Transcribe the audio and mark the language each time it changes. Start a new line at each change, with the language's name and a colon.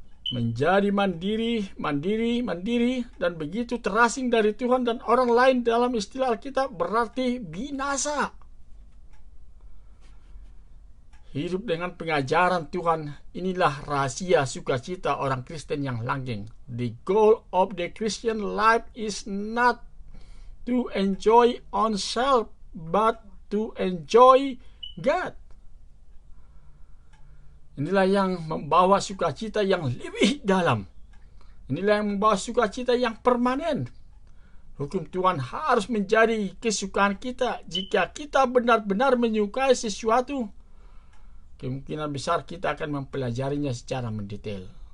Indonesian: Menjadi mandiri, dan begitu terasing dari Tuhan dan orang lain dalam istilah Alkitab berarti binasa. Hidup dengan pengajaran Tuhan, inilah rahasia sukacita orang Kristen yang langgeng.
English: The goal of the Christian life is not to enjoy oneself, but to enjoy God.
Indonesian: Inilah yang membawa sukacita yang lebih dalam. Inilah yang membawa sukacita yang permanen. Hukum Tuhan harus menjadi kesukaan kita. Jika kita benar-benar menyukai sesuatu, kemungkinan besar kita akan mempelajarinya secara mendetail.